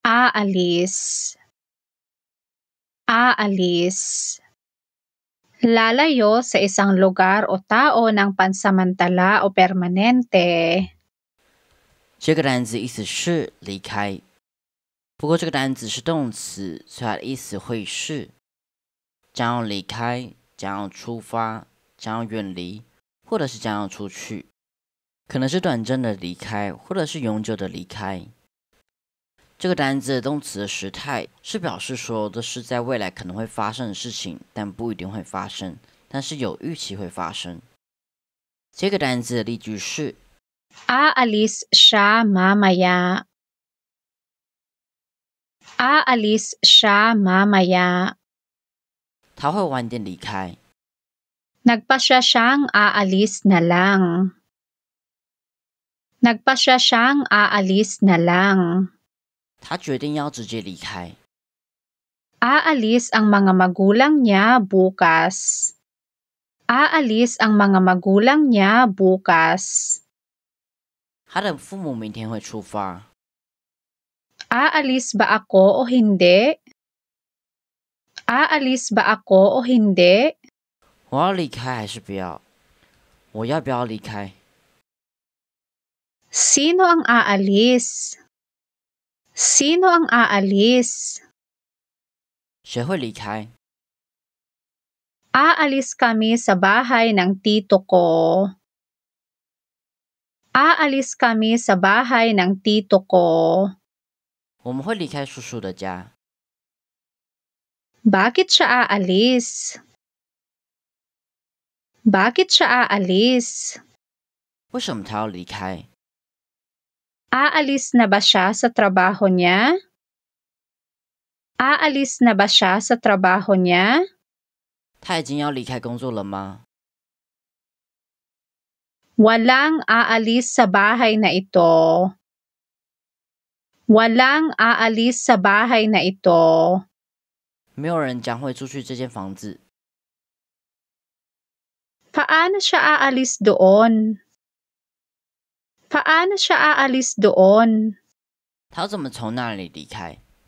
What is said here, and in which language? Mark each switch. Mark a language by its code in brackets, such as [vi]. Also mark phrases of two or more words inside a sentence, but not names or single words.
[tl] Aalis. Aalis. Lalayo sa isang lugar o tao ng pansamantala o permanente. [zh] 这个单词意思是离开，不过这个单词是动词，所以它的意思会是将要离开、将要出发、将要远离，或者是将要出去，可能是短暂的离开，或者是永久的离开。这个单词的动词的时态是表示说的是在未来可能会发生的事情，但不一定会发生，但是有预期会发生。这个单词的例句是 [tl] Aalis siya mamaya. Aalis siya mamaya. [zh] 他会晚点离开。 [tl] Nagpasya siyang aalis na lang. Nagpasya siyang aalis na lang. [zh] 他决定要直接离开。 [tl] Aalis ang mga magulang niya bukas. Aalis ang mga magulang niya bukas. [zh] 他的父母明天会出发。 [tl] Aalis ba ako o hindi? Aalis ba ako o hindi? [zh] 我要离开还是不要？我要不要离开？ [tl] Sino ang aalis? Sino ang aalis? [zh] 谁会离开？ [tl] Aalis kami sa bahay ng tito ko. Aalis kami sa bahay ng tito ko. [zh] 我们会离开叔叔的家。 [tl] Bakit siya aalis? Bakit siya aalis? [zh] 为什么他要离开？ [tl] Aalis na ba siya sa trabaho niya? Aalis na ba siya sa trabaho niya? [zh] 他已经要离开工作了吗？ [tl] Walang aalis sa bahay na ito. Walang aalis sa bahay na ito. [zh] 没有人将会住去这间房子。 [tl] Paano siya aalis doon? Paano siya aalis doon? [zh] 他要怎么从那里离开？